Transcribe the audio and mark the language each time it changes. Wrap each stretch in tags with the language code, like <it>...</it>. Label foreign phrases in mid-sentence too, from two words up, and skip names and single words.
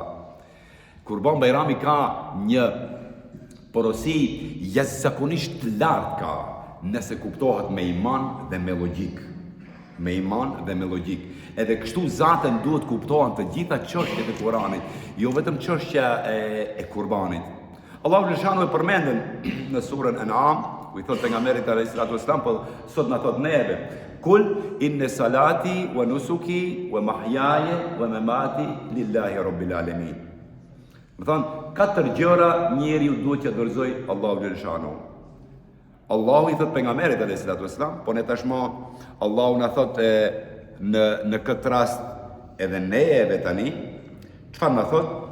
<sq>Kurban Bajrami ka një porosi jashtëzakonisht të lartë ka, nëse kuptohet me iman dhe me logjik. Me iman dhe me logjik. Edhe kështu zaten duhet kuptohen të gjitha çështjet e Kuranit, jo vetëm çështja e kurbanit. Allahu Gjeleshanu e përmendën në surën En'am, ku i thot pejgamberit</sq> <ar>عليه الصلاة والسلام,</ar> <sq>po sot na thot neve,</sq> <ar>قل إن صلاتي ونسكي ومحياي ومماتي لله رب العالمين.</ar> <sq>Më thonë, 4 gjëra njeriu duhet të dorëzoj Allahu Gjeleshanu. Allahu i thot pejgamberit</sq> <ar>عليه الصلاة والسلام,</ar> <sq>po ne tashmë Allahu na thot në këtë rast edhe neve tani, çfarë na thot?</sq>